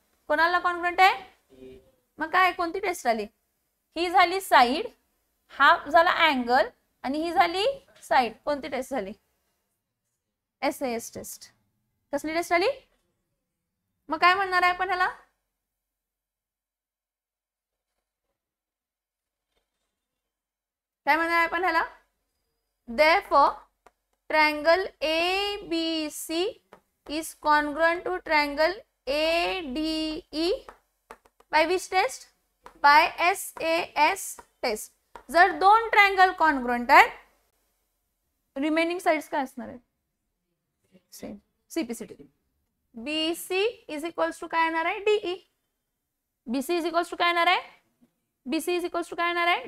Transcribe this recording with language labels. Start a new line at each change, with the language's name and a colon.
Marathi: कोणाला कॉन्ग्रुएंट आहे? मग काय, कोणती टेस्ट आली? ही झाली साइड, हा झाला अँगल, आणि ही झाली साइड. कोणती टेस्ट झाली? SAS taste. कसली टेस्ट आली? मग काय म्हणणार आहे आपण ह्याला? काय म्हणणार आहे आपण ह्याला?
English: Therefore, triangle ABC is congruent to triangle ADE by which test? By SAS test.
Marathi: जर दोन ट्रायंगल कॉन्ग्रुएंट आहेत, रिमेनिंग साइड्स काय असणार आहेत?
English: Same. CPCT. BC is equals to
Marathi: काय येणार आहे?
English: DE. BC is equals to
Marathi: काय येणार आहे?
English: BC is equals to काय येणार आहे?